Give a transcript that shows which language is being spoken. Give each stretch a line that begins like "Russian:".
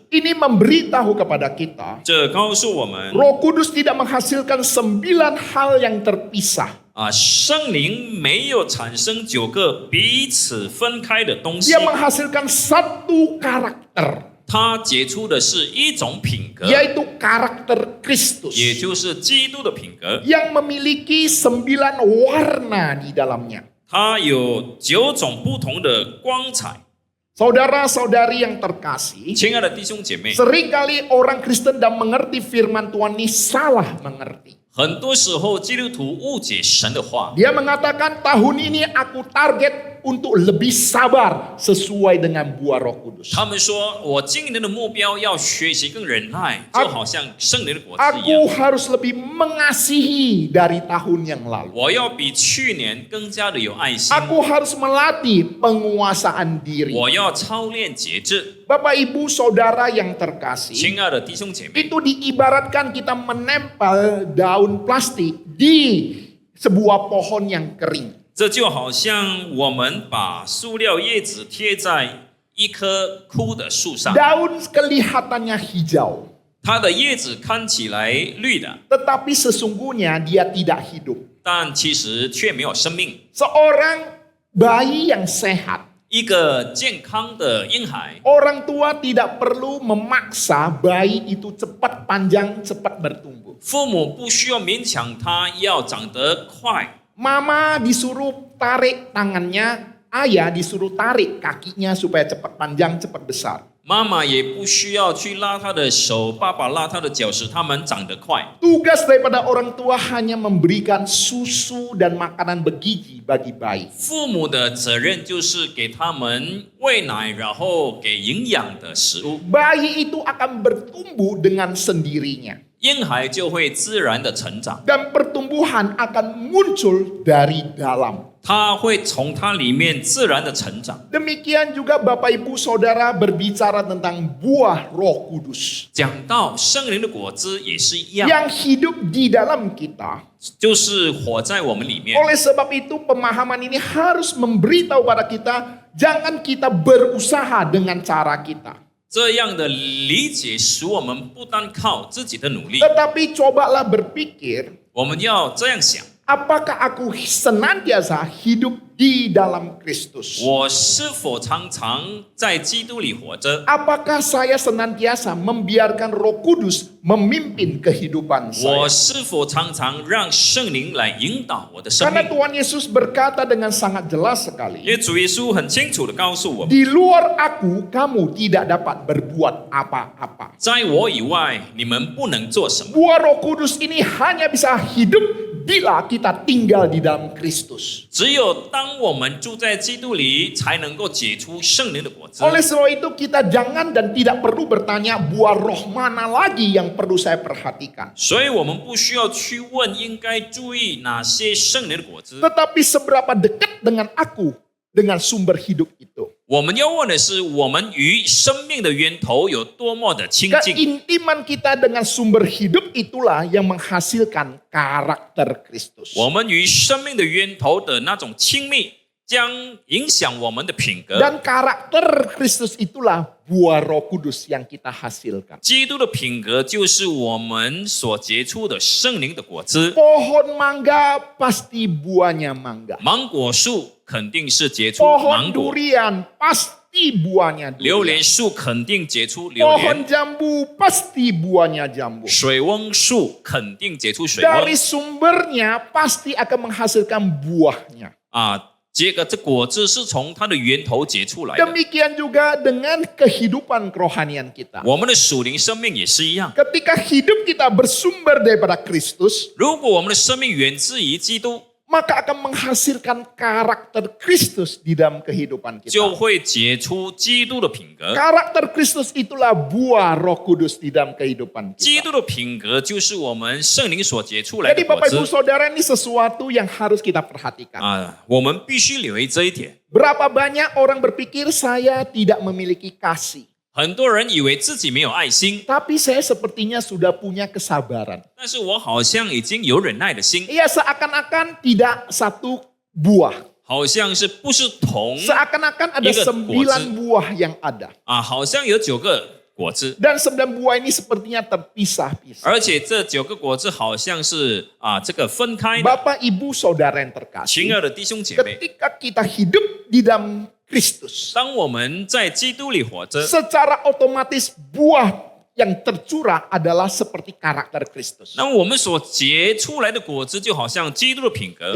Indonesian: Ini memberitahu kepada kita,
Chinese: 这告诉我们
Indonesian: Roh Kudus tidak menghasilkan 9 hal yang terpisah.
Chinese: 圣灵没有产生9个彼此分开的东西
Indonesian: Dia，menghasilkan 1 karakter,
Chinese: 它结出的是一种品格，
Indonesian: yaitu karakter Kristus
Chinese: 也就是基督的品格。
Indonesian: yang memiliki 9 warna di dalamnya.
Chinese: 它有9种不同的光彩。
Indonesian: Saudara-saudari yang terkasih,
Chinese: 亲爱的弟兄姐妹，
Indonesian: seringkali orang Kristen dan mengerti firman Tuhan ini salah mengerti.
Chinese: 很多时候基督徒误解神的话，
Indonesian: Dia mengatakan tahun ini aku target untuk lebih sabar sesuai dengan buah Roh Kudus.
Chinese: 他们说我今年的目标要学习更忍耐，
Indonesian: Aku-
Chinese: 就好像圣灵的果子一
Indonesian: Aku
Chinese: 样。
Indonesian: harus lebih mengasihi dari tahun yang lalu.
Chinese: 我要比去年更加的有爱心，
Indonesian: Aku harus melatih penguasaan diri.
Chinese: 我要操练节制。
Indonesian: Bapak Ibu Saudara yang terkasih,
Chinese: 亲爱的弟兄姐妹，
Indonesian: itu diibaratkan kita menempel daun plastik di sebuah pohon yang kering.
Chinese: 这就好像我们把塑料叶子贴在一棵枯的树上，
Indonesian: Daun kelihatannya hijau,
Chinese: 它的叶子看起来绿的，
Indonesian: tetapi sesungguhnya dia tidak hidup.
Chinese: 但其实却没有生命。
Indonesian: Seorang bayi yang sehat,
Chinese: 一个健康的婴孩，
Indonesian: orang tua tidak perlu memaksa bayi itu cepat panjang, cepat bertumbuh.
Chinese: 父母不需要勉强他要长得快，
Indonesian: Mama disuruh tarik tangannya, ayah disuruh tarik kakinya supaya cepat panjang, cepat besar.
Chinese: 妈妈也不需要去拉他的手，爸爸拉他的脚，使他们长得快。
Indonesian: Tugas daripada orang tua hanya memberikan susu dan makanan bergizi bagi bayi.
Chinese: 父母的责任就是给他们喂奶，然后给营养的食物，
Indonesian: Bayi itu akan bertumbuh dengan sendirinya.
Chinese: 婴孩就会自然的成长，
Indonesian: Dan pertumbuhan akan muncul dari dalam.
Chinese: 他会从它里面自然的成长。
Indonesian: Demikian juga Bapak Ibu Saudara berbicara tentang buah Roh Kudus
Chinese: 讲到圣灵的果子也是一样，
Indonesian: yang hidup di dalam kita.
Chinese: 就是活在我们里面。
Indonesian: Oleh sebab itu pemahaman ini harus memberitahu pada kita, jangan kita berusaha dengan cara kita.
Chinese: 这样的理解使我们不单靠自己的努力，
Indonesian: Tetapi cobalah berpikir,
Chinese: 我们要这样想：
Indonesian: apakah aku senantiasa hidup di dalam Kristus?
Chinese: 我是否常常在基督里活着？
Indonesian: Apakah saya senantiasa membiarkan Roh Kudus memimpin kehidupan
Chinese: 我是否常常让圣灵来引导我的生
Indonesian: Karena
Chinese: 命？
Indonesian: Tuhan Yesus berkata dengan sangat jelas sekali,
Chinese: 为主耶稣很清楚的告诉我们，
Indonesian: di luar aku kamu tidak dapat berbuat apa-apa.
Chinese: 在我以外，你们不能做什么。
Indonesian: Buah Roh Kudus ini hanya bisa hidup bila kita tinggal di dalam Kristus.
Chinese: 只有当我们住在基督里，才能够结出圣灵的果子。
Indonesian: Oleh sebab itu kita jangan dan tidak perlu bertanya buah roh mana lagi yang perlu saya perhatikan.
Chinese: 所以我们不需要去问应该注意哪些圣灵的果子，
Indonesian: Tetapi seberapa dekat dengan aku dengan sumber hidup itu.
Chinese: 我们要问的是，我们与生命的源头有多么的亲近？
Indonesian: Keintiman kita dengan sumber hidup itulah yang menghasilkan karakter Kristus.
Chinese: 我们与生命的源头的那种亲密，将影响我们的品格。
Indonesian: Dan karakter Kristus itulah buah Roh Kudus yang kita hasilkan.
Chinese: 基督的品格就是我们所结出的圣灵的果子。
Indonesian: Pohon mangga pasti buahnya mangga.
Chinese: 芒果树肯定是结出
Indonesian: Pohon
Chinese: 芒果，
Indonesian: durian pasti buahnya
Chinese: 榴
Indonesian: durian.
Chinese: 莲树肯定结出榴
Indonesian: Pohon
Chinese: 莲，
Indonesian: jambu pasti buahnya jambu.
Chinese: 水翁树肯定结出水
Indonesian: Dari
Chinese: 翁
Indonesian: sumbernya pasti akan menghasilkan buahnya. 啊。
Chinese: 这果子是从它的源头结出来的。
Indonesian: Demikian juga dengan kehidupan kerohanian kita.
Chinese: 我们的属灵生命也是一样。
Indonesian: Ketika hidup kita bersumber daripada Kristus,
Chinese: 如果我们的生命源自于基督，
Indonesian: maka akan menghasilkan karakter Kristus di dalam kehidupan
Chinese: 就会结出基督的品格。
Indonesian: Karakter Kristus itulah buah Roh Kudus di dalam kehidupan
Chinese: 基
Indonesian: kita.
Chinese: 督的品格就是我们圣灵所结出来
Indonesian: Jadi
Chinese: 的果
Indonesian: Bapak Ibu
Chinese: 子
Indonesian: Saudara, ini sesuatu yang harus kita perhatikan.
Chinese: 啊！我们必须留意这一点。
Indonesian: Berapa banyak orang berpikir saya tidak memiliki kasih.
Chinese: 很多人以为自己没有爱心，
Indonesian: Tapi saya sepertinya sudah punya kesabaran.
Chinese: 但是我好像已经有忍耐的心，
Indonesian: Iya, seakan-akan tidak satu buah.
Chinese: 好像是不是同
Indonesian: Seakan-akan ada Iya, 9 buah yang ada.
Chinese: 啊，好像有9个果子，
Indonesian: Dan 9 buah ini sepertinya terpisah-pisah.
Chinese: 而且这9个果子好像是这个分开的。
Indonesian: Bapak, Ibu, Saudara yang
Chinese: 亲
Indonesian: terkasih.
Chinese: 爱的弟兄姐妹，
Indonesian: Ketika kita hidup di dalam Kristus,
Chinese: 当我们在基督里活着，
Indonesian: secara otomatis buah yang tercurah adalah seperti karakter Kristus.
Chinese: 那我们所结出来的果子就好像基督的品格，